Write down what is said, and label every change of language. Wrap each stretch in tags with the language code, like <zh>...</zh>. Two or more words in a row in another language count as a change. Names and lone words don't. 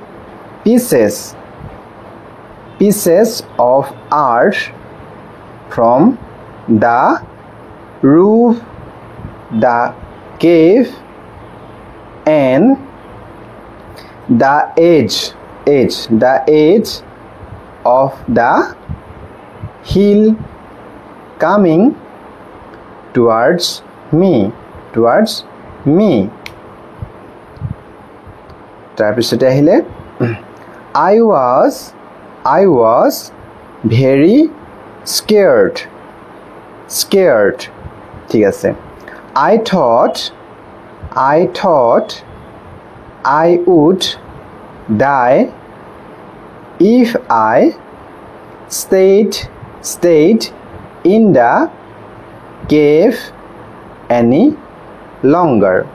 <en>pieces of art from the roof, the cave, and the edge of the hill coming towards me.</en> <as>তাৰপিছতে আহিলে</as> <en>I was very scared.</en> <as>ঠিক আছে?</as> <en>I thought I would die if I stayed in the cave any longer.</en>